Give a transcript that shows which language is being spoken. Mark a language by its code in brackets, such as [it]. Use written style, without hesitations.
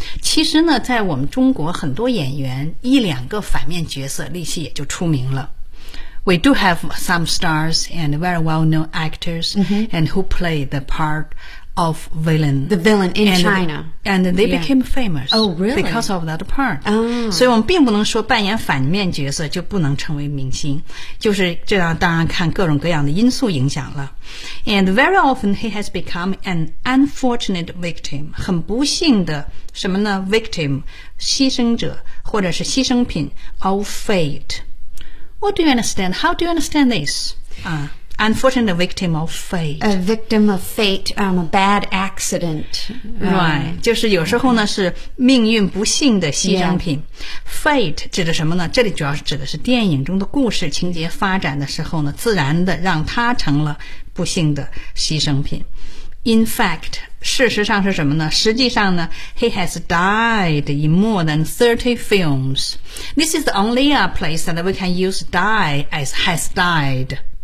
[zh] 其实呢在我们中国很多演员一两个反面角色力气也就出名了。 [en] We do have some stars and very well-known actors、 mm-hmm. and who play the part of villain. The villain in China. And they became famous. Oh, really? Because of that part. Oh. [zh] 所以我们并不能说扮演反面角色就不能成为明星。就是这样当然看各种各样的因素影响了。 [en] And very often he has become an unfortunate victim. [zh] 很不幸的什么呢 ?victim, 牺牲者或者是牺牲品 [en] of fate. What do you understand? How do you understand this? Unfortunate victim of fate. A victim of fate, a bad accident. Right. [zh] 就是有时候呢是命运不幸的牺牲品。 Fate 指的什么呢？这里主要是指的是电影中的故事情节发展的时候呢，自然的让他成了不幸的牺牲品。 [en] In fact, [zh] 事实上是什么呢？实际上呢 [en] ,he has died in more than 30 films. This is the only place that we can use die as has died.